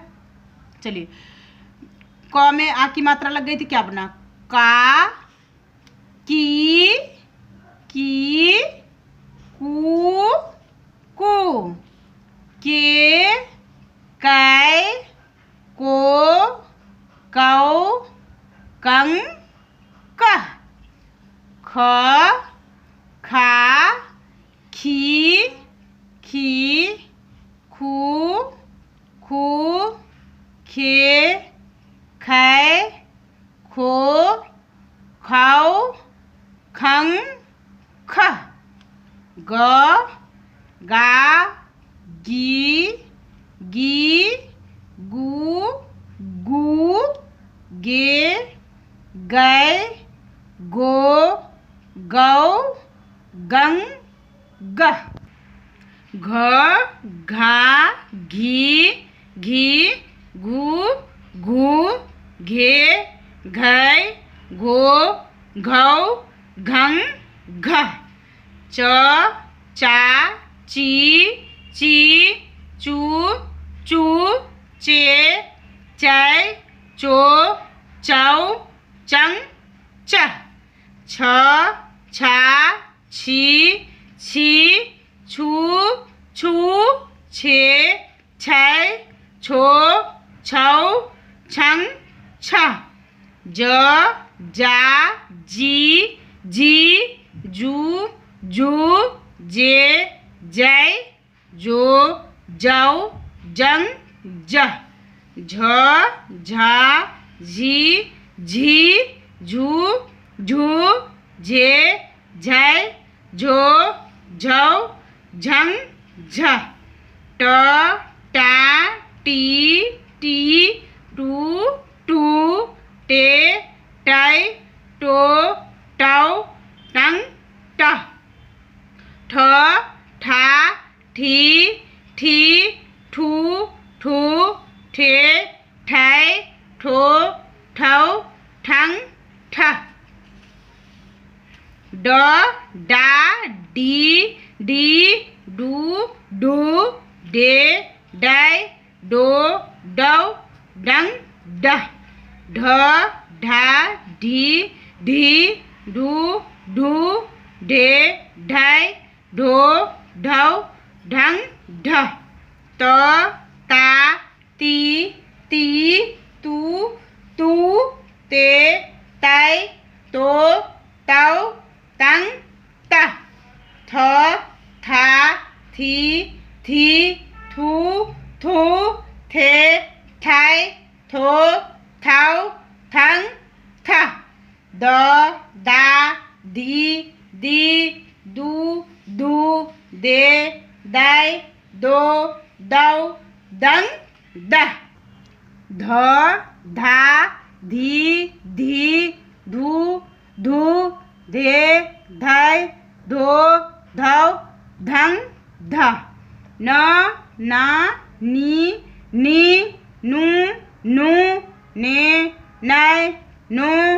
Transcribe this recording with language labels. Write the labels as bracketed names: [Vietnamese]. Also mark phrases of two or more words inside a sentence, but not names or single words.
[Hindi] चलिए क में आ की मात्रा लग गई थी, क्या बना का की कू कू के कै को कौ कं कह ख खा खी खू खे खे खो खौ खं खह ग गा गी गू गे गै गो गौ गं गह घ घा घी घू घे घै घो घौ घं घह च चा ची चू चे चै चो चौ चंग चह छ छा छी छू छे छै छो छौ छंग छह ज जा जी जू जे जै जो जौ जंग जह झ झा झी झू झे झै झो झौ झंग झह ट टा टी टू टे टै टो टौ टंग टह ठ ठा ठी ठू ठे ठै ठो ठौ ठंग ठह ड डा डी डू डे डै डो डौ डंग डह ढ ढा ढी ढू ढे ढै ढो ढौ ढंग ढह त ता ती तू ते तै तो तौ तंग तह थ था थी थू थे थै थो थौ थंग थह द दा दी दू दे दै दो दौ दंग दह ध धा धी धी धू धू धे धय धो धव धंग ध न ना नी नी नू नू ने नय नो